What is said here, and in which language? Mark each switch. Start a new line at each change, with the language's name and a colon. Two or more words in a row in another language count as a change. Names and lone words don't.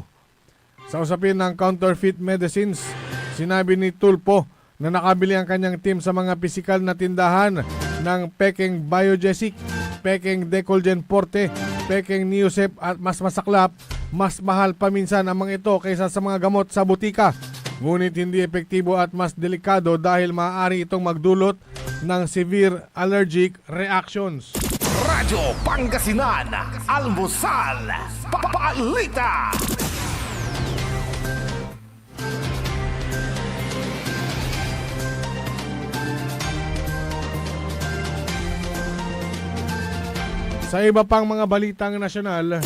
Filipino: Sa usapin ng
English: counterfeit medicines,
Filipino: sinabi ni Tulfo na nakabili ang kanyang team sa mga pisikal na tindahan ng peking Biogesic, peking Decolgen Forte, peking Neosep at mas masaklap, mas mahal pa minsan ang mga ito kaysa sa mga gamot sa butika. Ngunit hindi epektibo at mas delikado dahil maaari itong magdulot ng
English: severe allergic reactions.
Filipino: Radyo Pangasinan, Almusal, Balita. Sa iba pang mga balitang nasyonal,